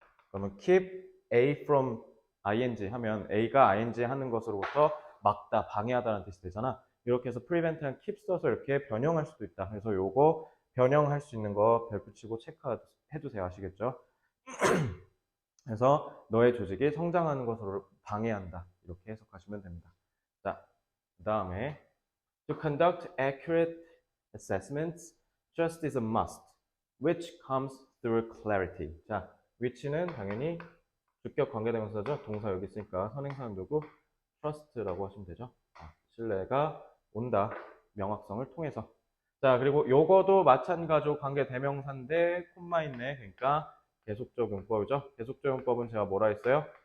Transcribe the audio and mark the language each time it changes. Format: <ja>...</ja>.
<ko>그러면</ko> <en>keep A from ing</en> <ko>하면 A가 ing 하는 것으로부터 막다, 방해하다는 뜻이 되잖아. 이렇게 해서 prevent랑 keep 써서 이렇게 변형할 수도 있다. 그래서 요거 변형할 수 있는 거 별 붙이고 체크해두세요. 아시겠죠? 그래서 너의 조직이 성장하는 것으로 방해한다. 이렇게 해석하시면 됩니다. 자, 그 다음에</ko> <en>To conduct accurate assessments, trust is a must, which comes through clarity.</en> <ko>자, which는 당연히 주격 관계대명사죠. 동사 여기 있으니까 선행사는 누구? trust라고 하시면 되죠. 신뢰가 온다. 명확성을 통해서. 자, 그리고 요거도 마찬가지로 관계대명사인데 콤마 있네. 그러니까 계속적 용법이죠. 계속적 용법은 제가 뭐라 했어요?</ko>